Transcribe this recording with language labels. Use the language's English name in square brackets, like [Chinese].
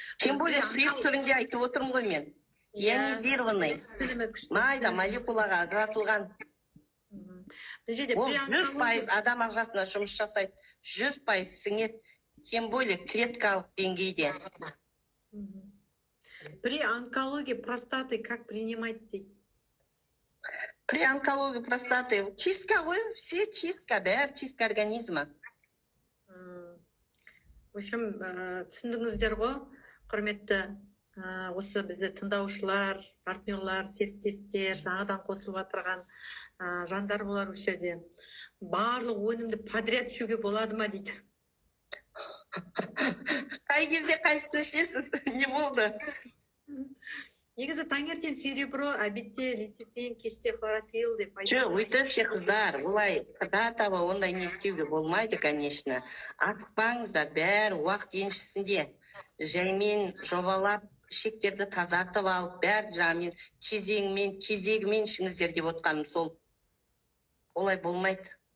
[Russian] Тем более [Kazakh] сұйық түрінде айтып отырмын ғой мен. Ионизированный, майда молекулаға ажыратылған. Ол 100% адам ағзасына жұмыс жасайды, 100% сіңеді, [Russian] тем более [Kazakh] клеткалық деңгейде. [Russian] При онкологии простаты как принимать [Kazakh] дейді? [Russian] При онкологии простаты чистка [Kazakh] ғой, [Russian] все чистка, [Kazakh] бәрі [Russian] чистка организма. В общем, [Kazakh] түсіндіңіздер ғой, құрметті осы бізді тыңдаушылар, партнерлар, серіктестер, жаңадан қосылып отырған жандар болар осы жерде. Барлық өнімді подряд ішуге болады ма дейді. Қай кезде қайсысын ішесіз? Не болды? Негізі таңертең серебро, обедте лецитин, кеште хлорофилл деп айтады. Жоқ, өйтіп ше қыздар, олай қыдатаба ондай не істеуге болмайды, [Russian] конечно. [Kazakh] Асықпаңыздар, бәрі уақыт еншісінде. Жаймен жобалап, шектерді тазартып алып, бәрі жағымен, кезегімен ішіңіздер деп отқаным сол. Олай болмайды.